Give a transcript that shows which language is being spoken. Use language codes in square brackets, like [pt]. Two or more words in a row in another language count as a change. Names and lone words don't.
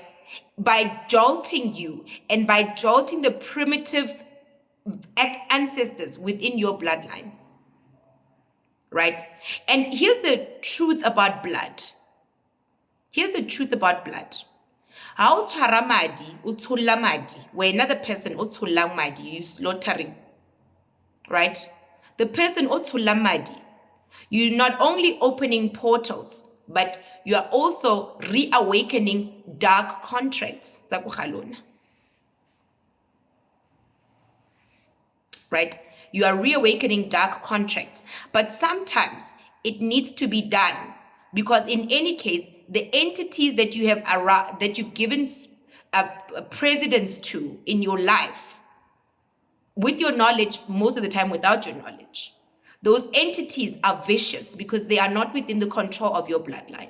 [en] By jolting you and by jolting the primitive ancestors within your bloodline. Right? And here's the truth about blood. Here's the truth about blood. [st] How tshwara madi, o tsholla madi, [en] where another person [st] o tshollang madi, [en] you slaughtering, right? The person [st] o tshollang madi, [en] you're not only opening portals, but you are also reawakening dark contracts. Right? You are reawakening dark contracts. But sometimes it needs to be done because in any case, the entities that you have that you've given a precedence to in your life, with your knowledge, most of the time without your knowledge, those entities are vicious because they are not within the control of your bloodline.